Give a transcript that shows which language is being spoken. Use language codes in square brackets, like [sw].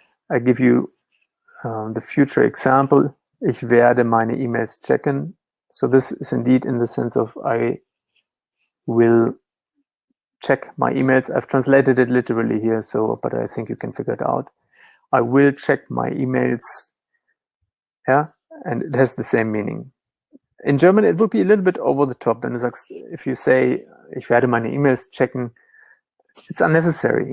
[en] I give you the future example. [de] Ich werde meine E-Mails checken. [en] So this is indeed in the sense of I will check my emails. I've translated it literally here, so but I think you can figure it out. I will check my emails. Yeah, and it has the same meaning. In German, it would be a little bit over the top. Then if you say, [de] ich werde meine E-Mails checken, [en] it's unnecessary.